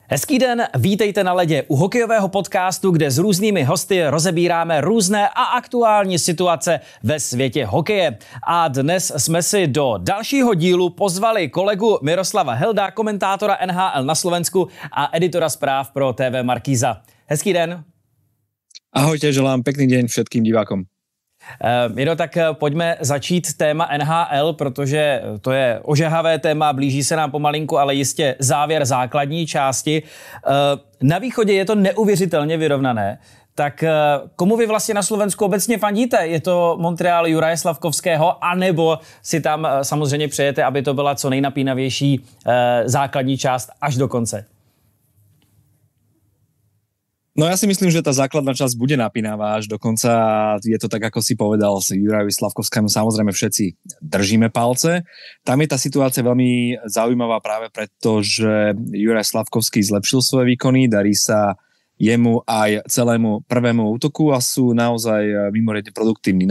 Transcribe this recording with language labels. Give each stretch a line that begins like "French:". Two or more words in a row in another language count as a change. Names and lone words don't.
Czech: Hezký den, vítejte na ledě u hokejového podcastu, kde s různými hosty rozebíráme různé a aktuální situace ve světě hokeje. A dnes jsme si do dalšího dílu pozvali kolegu Miroslava Helda, komentátora NHL na Slovensku a editora zpráv pro TV Markíza. Hezký den.
Slovak: Ahojte, želám pekný deň všetkým divákom.
Czech: Miro, tak pojďme začít téma NHL, protože to je ožehavé téma, blíží se nám pomalinku, ale jistě závěr základní části. Na východě je to neuvěřitelně vyrovnané. Tak komu vy vlastně na Slovensku obecně fandíte? Je to Montreal Juraje Slavkovského, anebo si tam samozřejmě přejete, aby to byla co nejnapínavější základní část až do konce?
Slovak: No ja si myslím, že tá základná časť bude napínavá až do konca. Je to tak, ako si povedal, s Jurajovi Slavkovskému samozrejme všetci držíme palce. Tam je tá situácia veľmi zaujímavá práve preto, že Juraj Slavkovský zlepšil svoje výkony, darí sa jemu aj celému prvému útoku a sú naozaj mimoriadne produktívni.